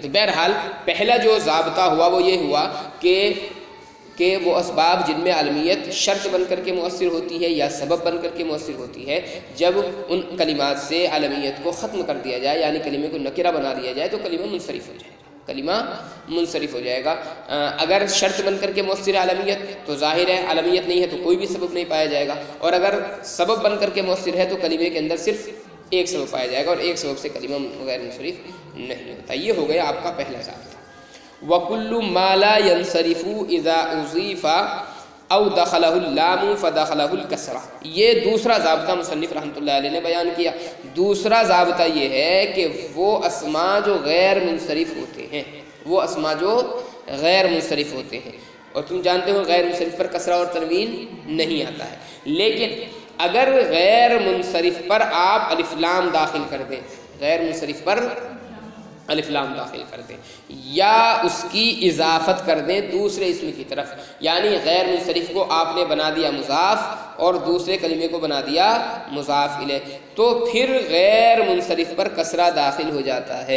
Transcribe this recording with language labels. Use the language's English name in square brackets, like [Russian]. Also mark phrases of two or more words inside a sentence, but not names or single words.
[Urdu] تو بہرحال پہلا جو ضابطہ ہوا وہ یہ ہوا کہ وہ اسباب جن میں علمیت شرط بن کر کے مؤثر ہوتی ہے یا سبب بن کر کے مؤثر ہوتی ہے، جب ان کلمات سے علمیت کو ختم کر دیا جائے، یعنی کلمے کو نکرہ بنا دیا جائے، تو کلمہ منصرف ہو جائے گا، کلمہ منصرف ہو جائے گا۔ اگر شرط بن کر کے مؤثر ہے علمیت تو ظاہر ہے، علمیت نہیں ہے تو کوئی بھی سبب نہیں پایا جائے گا، اور اگر سبب بن کر کے مؤثر ہے تو کلمے کے اندر صرف ایک سبب پایا جائے گا، اور ایک سبب سے کلمہ غیر منصرف نہیں ہوتا۔ یہ ہو گیا آپ کا پہلا ضابطہ۔ [Arabic] وكل ما لا ينصرف إذا أضيف أو دخله اللام فدخله الكسرة. [Urdu] یہ دوسرا ضابطہ مصنف [Arabic] رحمۃ اللہ علیہ [Urdu] نے بیان کیا۔ دوسرا ضابطہ یہ ہے کہ وہ اسماء جو غیر منصرف ہوتے ہیں، وہ اسماء جو غیر منصرف ہوتے ہیں، اور تم جانتے ہو غیر منصرف پر کسرہ اور تنوین نہیں آتا ہے، لیکن اگر غیر منصرف پر آپ الف لام داخل کر دیں، غیر منصرف پر الف لام داخل کر دیں یا اس کی اضافت کر دیں دوسرے اسم کی طرف، یعنی غیر منصرف کو آپ نے بنا دیا مضاف اور دوسرے کلمے کو بنا دیا مضاف الیہ، تو پھر غیر منصرف پر کسرہ داخل ہو جاتا ہے.